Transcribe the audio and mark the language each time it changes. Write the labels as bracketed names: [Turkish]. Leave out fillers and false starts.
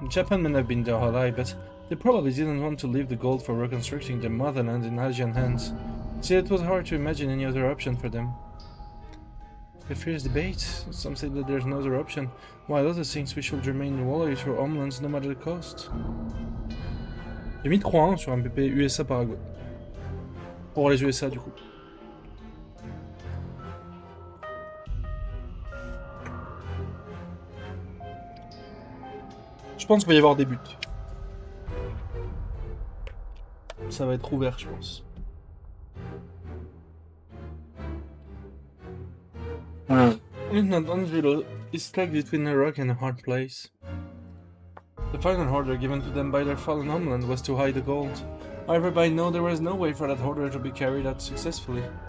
[English] Japan may have been their ally, but they probably didn't want to leave the gold for reconstructing their motherland in Asian hands. See, it was hard to imagine any other option for them. A fierce debate. Some say that there's no other option, while others think we should remain loyal to our homelands no matter the cost. [French] J'ai mis 3-1 sur un PP USA-Paraguay. Pour les USA, du coup. Je pense qu'il va y avoir des buts. Ça va être ouvert, je pense. [English] Lieutenant Angelo is stuck between a rock and a hard place. The final order given to them by their fallen homeland was to hide the gold. However, by now there was no way for that order to be carried out successfully.